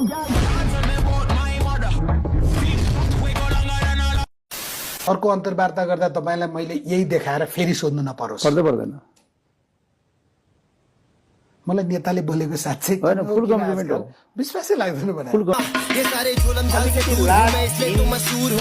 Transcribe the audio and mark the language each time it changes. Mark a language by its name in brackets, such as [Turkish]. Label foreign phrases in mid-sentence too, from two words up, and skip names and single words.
[Nepali] अर्को अन्तर्वार्ता गर्दा तपाईलाई मैले यही देखाएर फेरि सोध्नु नपरोस्। पर्दैन। मलाई नेताले बोलेको साँच्चै होइन, [English] full compliment [Nepali] हो। विश्वासै लाग्दैन मलाई। [Hindi] ये सारे जुल्म-झाल से दूर हूं मैं, इसलिए तो मशहूर हूं।